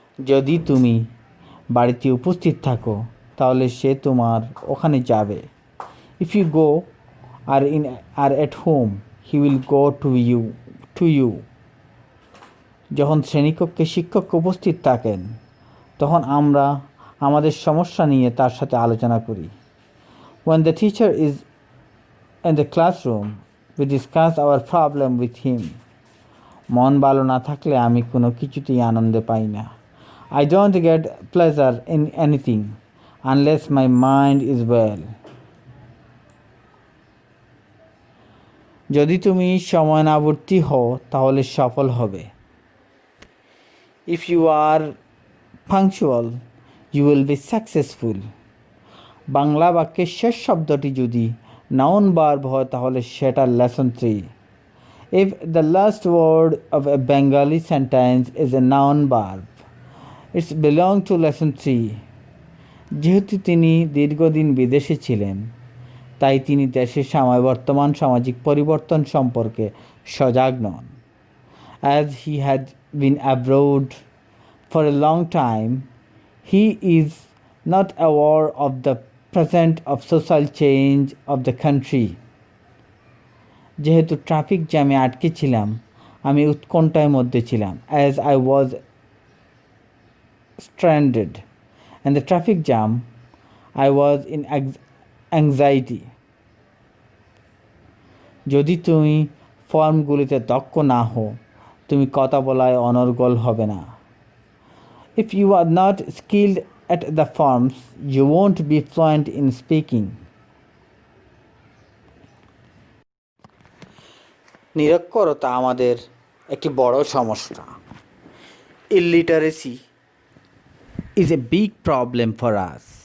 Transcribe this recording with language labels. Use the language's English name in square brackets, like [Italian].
[Bangla] যদি তুমি বাড়িতে উপস্থিত থাকো তাহলে সে তোমার ওখানে যাবে। [English] If you go are at home, he will go to you. [Bangla] যখন শ্রেণীকক্ষে শিক্ষক উপস্থিত থাকেন তখন আমরা আমাদের সমস্যা নিয়ে তার সাথে আলোচনা করি। [English] When the teacher is in the classroom, we discuss our problem with him. [Bangla] মন ভালো না থাকলে আমি কোনো কিছুতেই আনন্দ পাই না। [English] I don't get pleasure in anything unless my mind is well. [Bangla] যদি তুমি সময়ানুবর্তী হও তাহলে সফল হবে। [English] If you are punctual, you will be successful. [Bangla] Bangla বাক্যের শেষ শব্দটি যদি নাউন ভার্ব হয় তাহলে সেটা lesson 3. [English] If the last word of a Bengali sentence is a noun verb, it's belong to lesson 3. [Bangla] যেহেতু তিনি দীর্ঘদিন বিদেশে ছিলেন তাই তিনি দেশের বর্তমান সামাজিক পরিবর্তন সম্পর্কে সজাগ নন। [English] As he had been abroad for a long time, he is not aware of the present of social change of the country. [Bangla] যেহেতু ট্রাফিক জ্যামে আটকে ছিলাম আমি উৎকণ্ঠার মধ্যে ছিলাম। [English] As I was stranded in the traffic jam, I was in anxiety. [Bangla] যদি তুমি ফর্মগুলিতে দক্ষ না হও তুমি কথা বলায় অনর্গল হবে না। [English] If you are not skilled at the forms, you won't be fluent in speaking. [Bangla] নিরক্ষরতা আমাদের একটি বড় সমস্যা। [English] Illiteracy is a big problem for us.